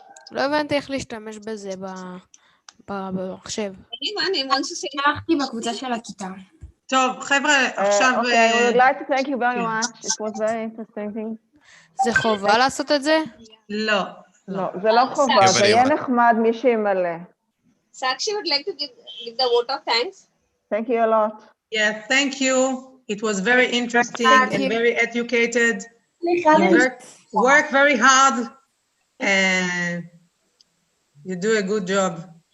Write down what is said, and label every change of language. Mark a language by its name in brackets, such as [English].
[Hebrew] לא הבנתי איך להשתמש בזה במחשב. שלחתי בקבוצה של הכיתה. טוב, חבר'ה, עכשיו... [English] Okay, I would like to thank you very much. It was very interesting. [Hebrew] זה חובה לעשות את זה? לא. לא, זה לא חובה, זה יהיה נחמד מי שימלא. [English] Sakshi would like to give the vote of thanks. Thank you a lot. Yes, thank you. It was very interesting and very educated. Work very hard and you do a good job.